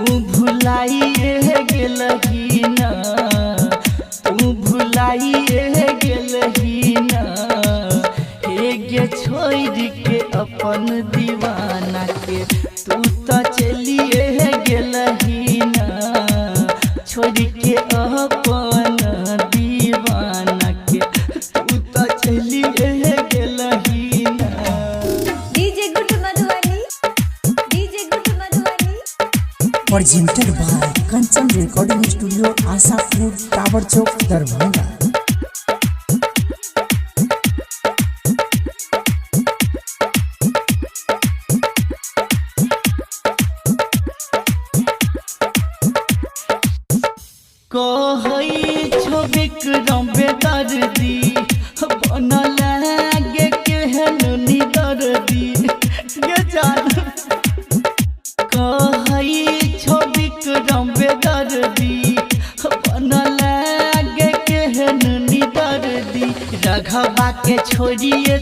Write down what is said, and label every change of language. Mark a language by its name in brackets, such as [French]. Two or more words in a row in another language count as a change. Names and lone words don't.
[Maithili] भुलाइए गेलही ना तू भुलाइए गेलही ना गे छोड़ के अपन दीवाना के तू तो चलिए गेलही ना छोड़ के अपन दीवाना के तू तो चलिए गेलही ना डीजे गुड मधुबनी डीजे गुड मधुबनी [English] presented by Kanchan Recording Studio, Ashapur, Tower Chowk, Darbhanga. [Maithili] कहई छो विक्रम बेदर्दी बन लागे केहन निदर्दी गे जान कहई छो विक्रम बेदर्दी बन लागे केहन निदर्दी रघवा के छोड़िए